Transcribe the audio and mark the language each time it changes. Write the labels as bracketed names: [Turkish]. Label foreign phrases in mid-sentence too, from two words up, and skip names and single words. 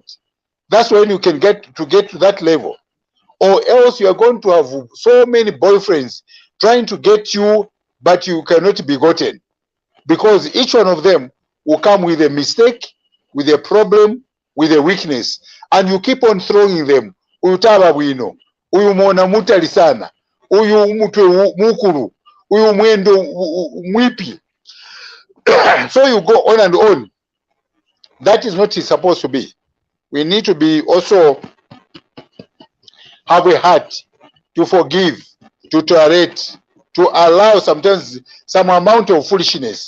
[English] That's when you can get to that level. Or else you are going to have so many boyfriends trying to get you, but you cannot be gotten. Because each one of them will come with a mistake, with a problem, with a weakness. And you keep on throwing them. [Nyanja] Uyu taba bwino, uyu mwana mutali sana, uyu mutwe mukuru, uyu mwendo mwipi. [English] So you go on and on. That is not supposed to be. We need to be also have a heart to forgive, to tolerate, to allow sometimes some amount of foolishness.